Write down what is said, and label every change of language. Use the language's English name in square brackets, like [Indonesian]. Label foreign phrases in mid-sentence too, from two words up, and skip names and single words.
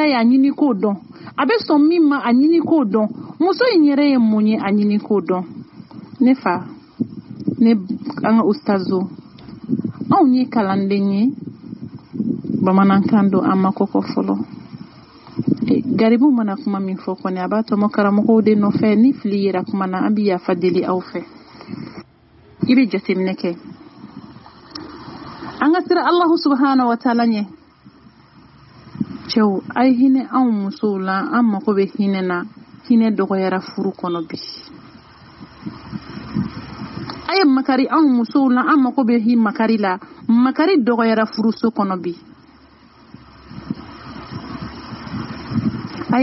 [Bambara] ye a ɲini k'o dɔn a bɛ sɔn min ma a ɲini k'o dɔn muso in yɛrɛ ye mun ye a ɲini k'o dɔn ne fa ne an ka ustazo anw ye kalanden ye bamanankan don an ma kɔkɔ fɔlɔ garibu mana kuma min fɔ kɔni a b'a tɔmɔ karamɔgɔw de nɔfɛ ni fili yera kuma na an bɛ yafa deli aw fɛ i bɛ jateminɛ kɛ an ka sira [Arabic] الله سبحانه وتعالى [Bambara] ɲɛ cɛw a ye hinɛ anw musow la an mago bɛ hinɛ na hinɛ dɔgɔyara furu kɔnɔ bi a ye makari anw musow la an mago bɛ makari la makari dɔgɔyara furuso kɔnɔ bi a